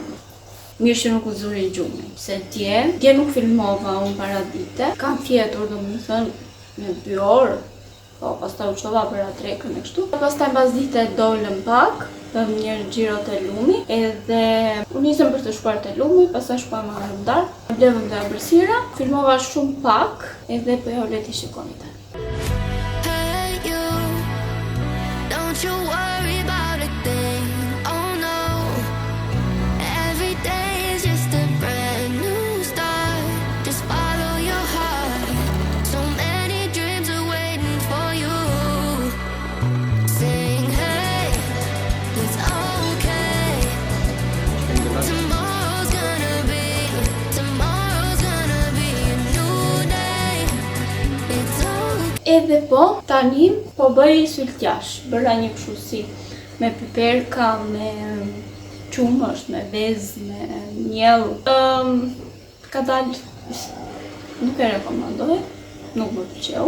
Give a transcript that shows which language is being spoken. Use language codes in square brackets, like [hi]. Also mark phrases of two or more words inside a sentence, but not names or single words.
[sq] Mirë që nuk u zuri gjumi, se dje nuk filmova unë para dite, kam fjetur do më thënë me 2 orë, po pastaj u qova për atrekën e kështu. Pastaj pas dite dolëm pak, bëm një xhiro te lumi, edhe u nisëm për të shkuar te lumi, pastaj shkuam në Rëndar, blevëm dhe ambëlsira, filmova shumë pak, edhe po jo le t'i shikoni tani. [en] Hey you, don't you worry about a thing, oh no. Every day is just a brand new start, just follow your heart. So many dreams are waiting for you. Sing hey, it's okay. Tomorrow's gonna be a new day. It's okay. [sq] Edhe po, tani po bëj syltjash, bëra një kështu si me piperka, me qumësht, me vezë, me miell. Ka dalë, nuk e rekomandoj, nuk më pëlqeu.